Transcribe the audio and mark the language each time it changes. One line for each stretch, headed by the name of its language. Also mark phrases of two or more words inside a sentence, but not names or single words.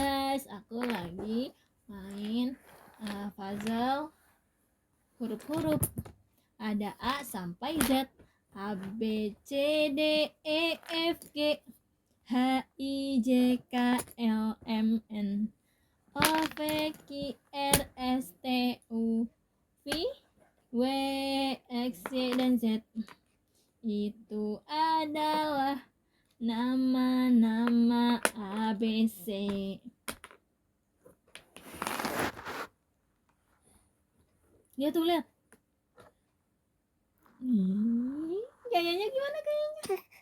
Indonesian: guys, aku lagi main puzzle huruf-huruf. Ada A sampai Z, A B C D E F G H I J K L M N O P Q R S T U V W X Y dan Z. Itu adalah nama-nama ABC. Lihat tuh, lihat. Gayanya gimana kayaknya?